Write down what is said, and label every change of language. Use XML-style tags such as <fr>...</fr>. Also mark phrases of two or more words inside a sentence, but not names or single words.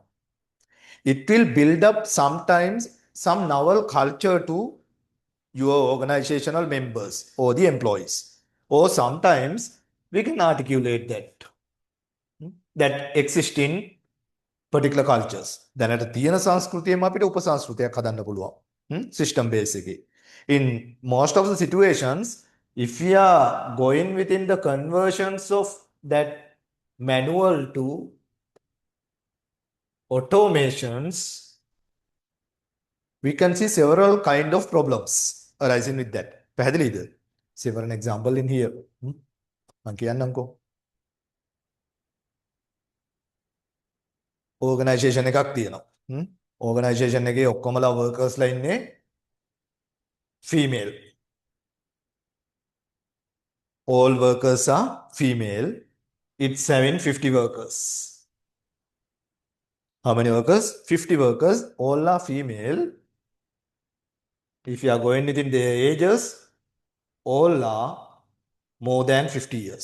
<en>It will build up sometimes some novel culture to your organizational members or the employees. Or sometimes we can articulate that exist in particular cultures.</en> <si>දැනට තියෙන සංස්කෘතියම අපිට උපසංස්කෘතියක් හදන්න පුළුවන්.</si> <en>System base</en> <si>එකේ.</si> <en>In most of the situations, if we are going within the conversions of that manual to automations, we can see several kind of problems arising with that.</en> <si>පැහැදිලිද?</si> <en>Say for an example in here.</en> <si>මම කියන්නම්කෝ. Organization එකක් තියෙනවා. Organization එකේ ඔක්කොමලා workersලා ඉන්නේ female.</si> <en>All workers are female. It's having 50 workers. How many workers? 50 workers. All are female. If you are going within their ages, all are more than 50 years.</en>